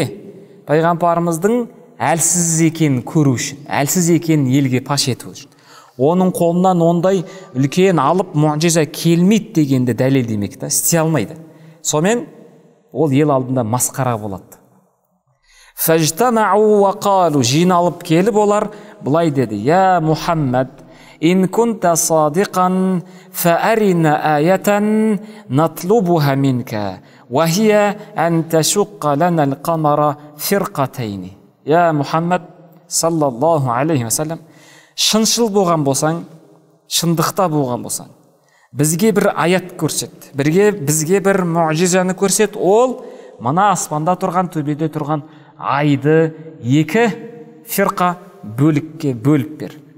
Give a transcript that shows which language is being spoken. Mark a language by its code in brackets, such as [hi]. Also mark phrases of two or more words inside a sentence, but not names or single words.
[kk] Пайғамбарымыздың әлсіз екенін көру үшін, әлсіз екенін елге паш ету үшін. Оның қолынан ондай үлкен алып муъжиза келмейді дегенді дәлелдемек, істей алмайды. Сонымен ол ел алдында масқара болады. [ar] فاجتمعوا وقالوا, [kk] жиналып келіп олар бұлай деді: [ar] يا محمد، إن كنت صادقا فأرنا آية نطلبها منك وهي أن تشق لنا القمر فرقتين. يا محمد صلى الله عليه وسلم, [kk] шыншыл болған болсаң, шындықта болған болсаң, бізге бір аят көрсет, бізге бір муъжизаны көрсет, ол мына аспанда тұрған, төбеде тұрған айды екі фирқа бөлікке бөліп бер.